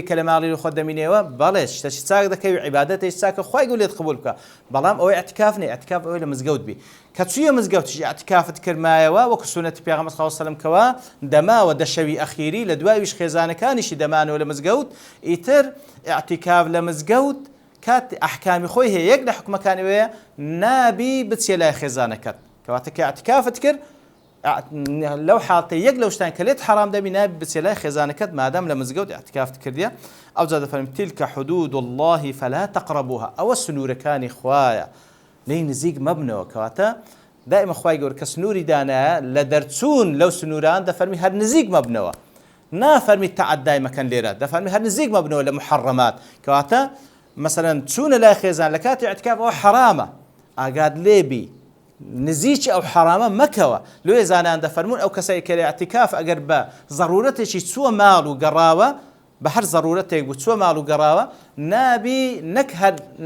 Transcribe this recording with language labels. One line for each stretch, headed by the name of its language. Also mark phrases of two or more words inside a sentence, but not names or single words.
Central Kurdish: کە لە ماڵی خۆ دەمینێەوە بەڵێ شتێکی چاک دەکەی و عیبادەتێکی چاکە خوای گەورە لێت قبول بکە بەڵام ئەوەی اعتکاف نییە اعتکاف ئەوەی لە مزگەوت بی کە چوویە مزگەوتیش اعتکافت کردمایەوە وەکو سونەتی پێغەمبەر
Arabic: صلی الله علیه و سلم
Central Kurdish: کەوا دەماوە دەشەوی ئەخیری لە دواییش خێزانەکانیشی دەمانەوە لە مزگەوت ئیتر اعتکاف لە مزگەوت کات ئەحکامی خۆی هەیە یەک لە حکومەکانی وەیە نابی بچێ لای خێزانەکەت کەواتە کە اعتکافت کرد لەو حاڵتە یەک لەو شتان کە لێت حرام دەبی نابی بچێ لای خێزانەکەت مادام لە مزگەوت اعتکافت کردیە ئەو جا دەفەرمێ
Arabic: تیلکە حدود الله فلا تقربوها
Central Kurdish: ئەوە سنوورەکانی خوایە لێی نزیک مەبنەوە کەواتە دائما خوای گەورە کە سنووری دانایە لە دەرچوون لەو سنووران دەفەرمی هەر نزیک مەبنەوە نافەرمی تەعەدای مەکەن لێرە دەفەرمی هەر نزیک مەبنەوە لە محەڕەمات کەواتە مثلا چوونە لای خێزان لە کاتی اعتکاف ئەوە حرامە ئاگاد لێبی نزیکی ئەو حرامە مەکەوە لێ زانان دەفەرمون ئەو کەسایی کە لە اعتکاف ئەگەر بە ضرورەتێکی چووە ماڵ و گەڕاوە بە هەر ضرورەتێک بوو چووە ماڵ و گەڕاوە نابی نەک هەر لە